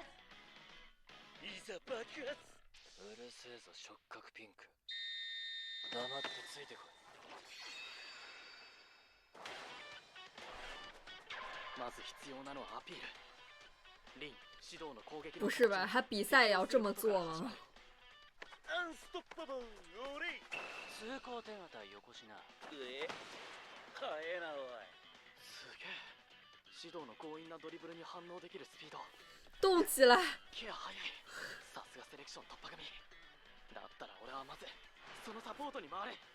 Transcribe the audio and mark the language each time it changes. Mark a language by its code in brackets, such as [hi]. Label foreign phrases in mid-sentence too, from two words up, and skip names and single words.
[ja] いざ爆発。うるせえぞ触覚ピンク。黙ってついてこい。まず必要なのはアピール。リン、指導の攻撃。 [zh] 不是吧？他比赛也要这么做吗？ [ja] アンストッパブル、オレイ。通行手形よこしな。早えなおい。すげえ。指導の強引なドリブルに反応できるスピード、 [zh] 动起来！ [ja] ケア早い。さすがセレクション突破組。だったら俺はまずそのサポートに回れ。